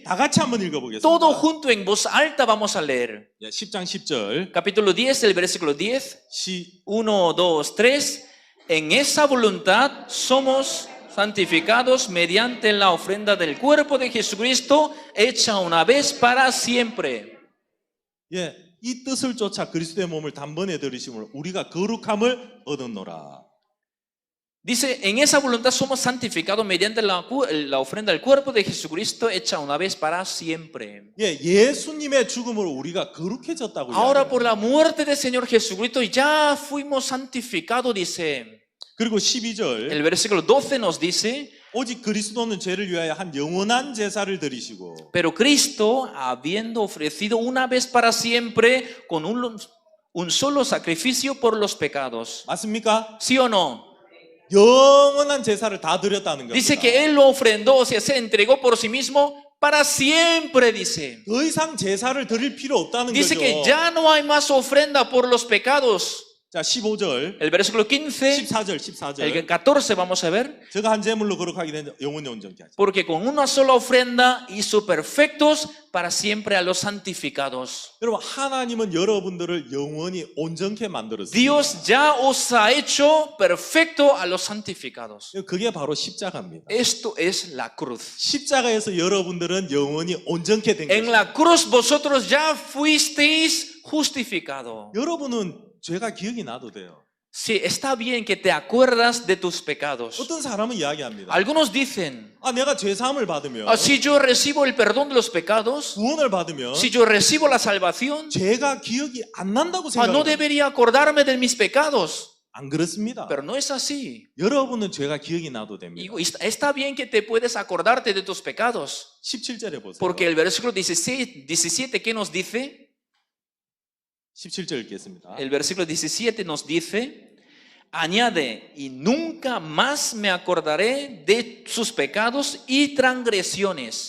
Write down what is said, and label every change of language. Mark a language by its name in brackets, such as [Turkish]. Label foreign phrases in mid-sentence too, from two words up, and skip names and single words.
[Korean] 다 같이 한번 읽어보겠습니다. [Spanish] todo junto en voz alta vamos a leer. [Korean] 10장 10절 [Spanish] Capítulo 10, el versículo 10, [Korean] 시 1, 2, 3. [Spanish] En esa voluntad somos santificados mediante la ofrenda del cuerpo de Jesucristo hecha una vez para siempre. [Korean] 예, 이 뜻을 쫓아 그리스도의 몸을 단번에 들이심으로 우리가 거룩함을 얻었노라. [Spanish] Dice, en esa voluntad somos santificados mediante la ofrenda del cuerpo de Jesucristo hecha una vez para siempre. [Korean] 예, 예수님의 죽음으로 우리가 거룩해졌다고 [Spanish] Ahora [Korean] 이야기해요. [Spanish] por la muerte del Señor Jesucristo ya fuimos santificados, dice. [Korean] 그리고 12절 [Spanish] El versículo 12 nos dice, [Korean] 오직 그리스도는 죄를 위하여 한 영원한 제사를 드리시고 [Spanish] pero Cristo, habiendo ofrecido una vez para siempre con un solo sacrificio por los pecados. [Korean] 맞습니까? [Spanish] ¿Sí o no? [Korean] 영원한 제사를 다 드렸다는 겁니다. [Spanish] Dice que Él lo ofrendó, o sea, se entregó por sí mismo para siempre, dice. [Korean] 더 이상 제사를 드릴 필요 없다는 [Spanish] Dice [Korean] 거죠. [Spanish] que ya no hay más ofrenda por los pecados. [Korean] 자, 15절, [Spanish] El versículo 15, [Korean] 14절. [Spanish] el 14 vamos a ver. [Korean] 제가 한 제물로 거룩하게 된 영원히 온전케 하시고. [Spanish] Porque con una sola ofrenda hizo perfectos para siempre a los santificados. [Korean] 여러분, 하나님은 여러분들을 영원히 온전케 만들었습니다. [Spanish] Dios ya os ha hecho perfecto a los santificados. [Korean] 그게 바로 십자가입니다. [Spanish] Esto es la cruz. [Korean] 십자가에서 여러분들은 영원히 온전케 된 [Spanish] En [Korean] 것입니다. [Spanish] la cruz vosotros ya fuisteis justificados. [Korean] 여러분은 죄가 기억이 나도 돼요. [Spanish] Sí, está bien que te acuerdas de tus pecados. [Korean] 어떤 사람은 이야기합니다. [Spanish] Algunos dicen, [Korean] 아, 내가 죄 사함을 받으면, [Spanish] si yo recibo el perdón de los pecados, [Korean] 구원을 받으면 [Spanish] si yo recibo la salvación, [Korean] 죄가 기억이 안 난다고 [Spanish] no [Korean] 생각합니다. [Spanish] debería acordarme de mis pecados. [Korean] 안 그렇습니다. [Spanish] Pero no es así. [Korean] 여러분은 죄가 기억이 나도 됩니다. [Spanish] Y está bien que te puedes acordarte de tus pecados. [Korean] 17절에 보세요. [Spanish] Porque el versículo 17, ¿qué nos dice? [Korean] 17절 읽겠습니다. [Spanish] El versículo 17 nos dice, añade, y nunca más me acordaré de sus pecados y transgresiones.